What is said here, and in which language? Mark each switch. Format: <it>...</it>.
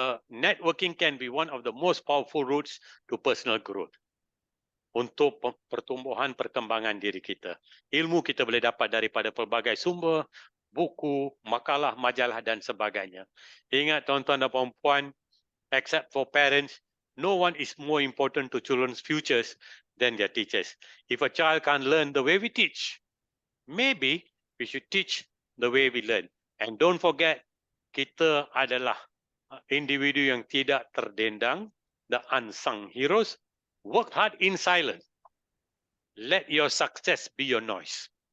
<en>Networking can be one of the most powerful routes to personal growth.</en> <ms>Untuk pertumbuhan perkembangan diri kita. Ilmu kita boleh dapat daripada pelbagai sumber, buku, makalah, majalah dan sebagainya. Ingat tuan-tuan dan puan-puan,</ms> <en>except for parents, no one is more important to children's futures than their teachers. If a child can't learn the way we teach, maybe we should teach the way we learn. And don't forget,</en> <ms>kita adalah individu yang tidak terdendang,</ms> <en>the unsung heroes. Work hard in silence. Let your success be your noise.</en>